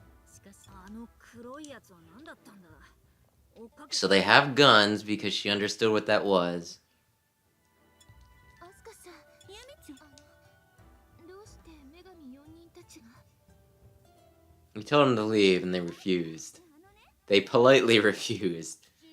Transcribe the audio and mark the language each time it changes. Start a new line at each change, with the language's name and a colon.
Japanese: しかしあの黒いやつは何だったんだ。
English: So they have guns because she understood what that was.
Japanese: アスカさん、ユミちゃん、どうして女神4人たちが
English: We told them to leave and they refused. They politely refused.